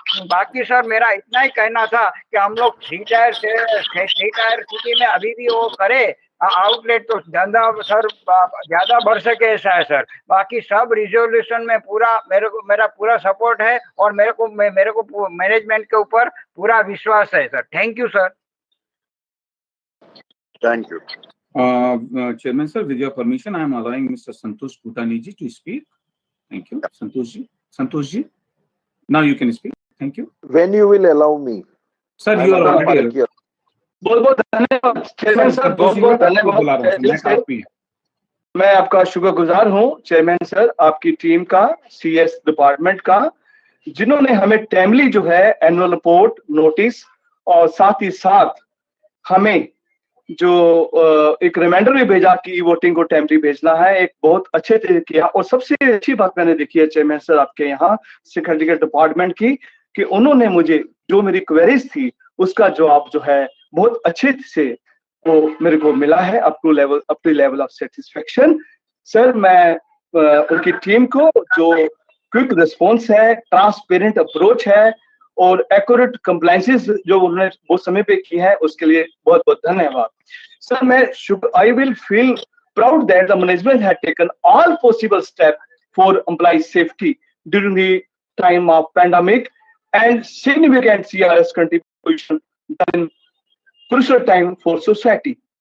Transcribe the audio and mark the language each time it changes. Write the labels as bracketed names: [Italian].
[Hindi] बाकी सर मेरा इतना ही कहना था कि हम लोग 3 टायर सिटी में अभी भी वो करे आउटलेट, तो धंधा सर ज्यादा बढ़ सके ऐसा है सर। बाकी सब रिजोल्यूशन में पूरा मेरा पूरा सपोर्ट है, और मेरे को मैनेजमेंट के ऊपर पूरा विश्वास है sir. Thank you sir. [English] Thank you. Chairman sir, with your permission, I am allowing Mr. Santosh Bhutani ji to speak. Thank you, Santosh ji. Now you can speak. Thank you. When you will allow me? Sir, you are already here. [Hindi] बहुत धन्यवाद chairman sir, बहुत धन्यवाद। मैं आपका शुक्रगुजार हूं chairman sir, आपकी team का, CS डिपार्टमेंट का, जिन्होंने हमें टाइमली जो है एनुअल रिपोर्ट, नोटिस और साथ ही साथ हमें जो एक रिमाइंडर भी भेजा कि वोटिंग को टाइमली भेजना है, एक बहुत अच्छे तरीके किया। और सबसे अच्छी बात मैंने देखी है चेयरमैन सर आपके यहाँ सेक्रेटरी डिपार्टमेंट की, कि उन्होंने मुझे जो मेरी क्वेरीज थी उसका जवाब जो है बहुत अच्छे से वो मेरे को मिला है, [English] Up to level of satisfaction. [Hindi] Sir मैं उनकी टीम को जो क्विक रिस्पॉन्स है, ट्रांसपेरेंट अप्रोच है और एक्यूरेट कंप्लायंसेस जो उन्होंने बहुत समय पे की है, उसके लिए बहुत बहुत धन्यवाद। [English] Sir I will feel proud that the management had taken all possible steps for employee safety during the time of pandemic and significant CRS contribution in crucial time for society.